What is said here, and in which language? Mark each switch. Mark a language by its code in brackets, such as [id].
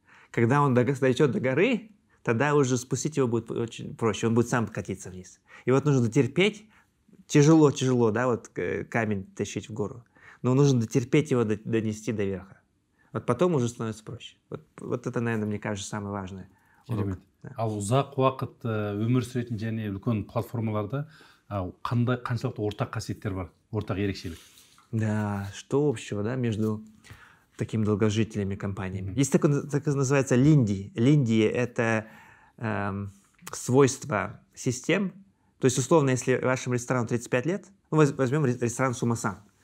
[ru] Когда он дойдет до горы, тогда уже спустить его будет очень проще. Он будет сам катиться вниз. И вот нужно дотерпеть. Тяжело, да, вот камень тащить в гору. Но нужно дотерпеть его, донести до верха. Вот потом уже становится проще. Вот это, наверное, мне кажется, самое важное. [kk] Керемет. Ал ұзақ уақыт өмір сүретін және үлкен платформаларда қаншалықты ортақ қасиеттер бар, ортақ ерекшелік? [ru] Да, что общего, да, между такими долгожителями компаниями? Есть такое называется линди. Линди — это свойство систем. То есть, условно, если вашему ресторану 35 лет, ну, возьмем ресторан Сумасан.